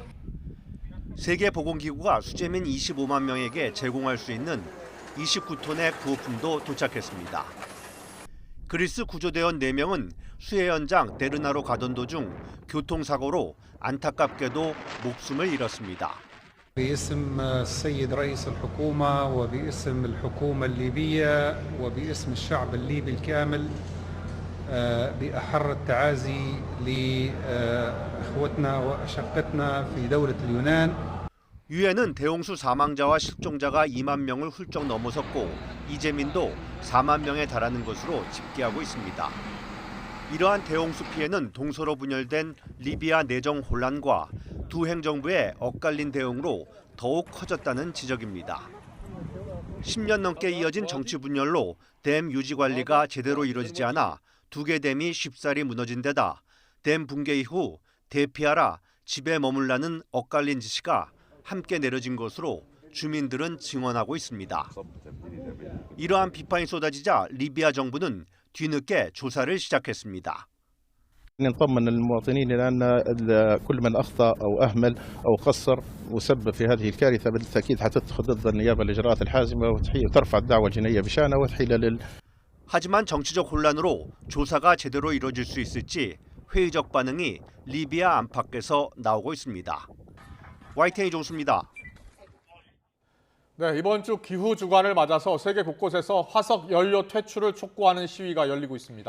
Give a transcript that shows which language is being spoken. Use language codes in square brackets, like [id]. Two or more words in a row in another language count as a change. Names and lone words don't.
[ko] 세계보건기구가 수재민 25만 명에게 제공할 수 있는 29톤의 구호품도 도착했습니다. 그리스 구조대원 4명은 수해 현장 데르나로 가던 도중 교통사고로 안타깝게도 목숨을 잃었습니다. [ar] باسم السيد رئيس الحكومة وباسم الحكومة الليبية وباسم الشعب الليبي الكامل بأحر التعازي لإخوتنا وأشقتنا في دولة اليونان. [ko] 유엔은 대홍수 사망자와 실종자가 2만 명을 훌쩍 넘어섰고 이재민도 4만 명에 달하는 것으로 집계하고 있습니다. 이러한 대홍수 피해는 동서로 분열된 리비아 내정 혼란과 두 행정부의 엇갈린 대응으로 더욱 커졌다는 지적입니다. 10년 넘게 이어진 정치 분열로 댐 유지 관리가 제대로 이루어지지 않아 두 개 댐이 쉽사리 무너진 데다 댐 붕괴 이후 대피하라, 집에 머물라는 엇갈린 지시가 함께 내려진 것으로 주민들은 증언하고 있습니다. 이러한 비판이 쏟아지자 리비아 정부는 뒤늦게 조사를 시작했습니다. [ar] نطمن المواطنين إلى أن كل من أخطأ أو أهمل أو قصر وسبب في هذه الكارثة بالتأكيد حتتخذ ضد النيابة الإجراءات الحازمة وترفع الدعوى الجنائية بشأنه وتحيل [ko] 하지만 정치적 혼란으로 조사가 제대로 이루어질 수 있을지 회의적 반응이 리비아 안팎에서 나오고 있습니다. YTN 이종수입니다. 네, 이번 주 기후 주간을 맞아서 세계 곳곳에서 화석 연료 퇴출을 촉구하는 시위가 열리고 있습니다.